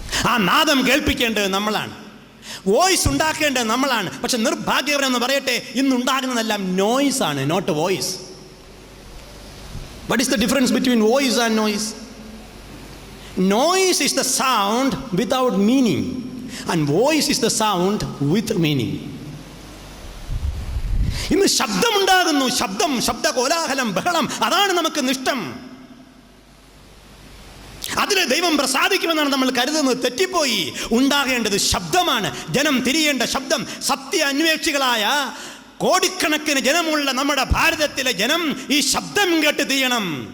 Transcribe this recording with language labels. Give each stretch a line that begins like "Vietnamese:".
Malayalam: ആ നാദം കേൾപ്പിക്കേണ്ടത് നമ്മളാണ്, വോയിസ് ഉണ്ടാക്കേണ്ടത് നമ്മളാണ്. പക്ഷെ നിർഭാഗ്യകരമെന്ന് പറയട്ടെ, ഇന്നുണ്ടാകുന്നതെല്ലാം നോയ്സ് ആണ്,
English: Not voice. What is the difference between voice and noise? Noise is the sound without meaning, and voice is the sound with meaning.
Malayalam: ഇന്ന് ശബ്ദമുണ്ടാകുന്നു, ശബ്ദ കോലാഹലം, ബഹളം, അതാണ് നമുക്ക് നിഷ്ടം. അതിൽ ദൈവം പ്രസാദിക്കുമെന്നാണ് നമ്മൾ കരുതുന്നത്. തെറ്റിപ്പോയി. ഉണ്ടാകേണ്ടത് ശബ്ദമാണ്. ജനം തിരിയേണ്ട ശബ്ദം. സത്യ അന്വേഷികളായ കോടിക്കണക്കിന് ജനമുള്ള നമ്മുടെ ഭാരതത്തിലെ ജനം ഈ ശബ്ദം കേട്ട് തിരിയണം.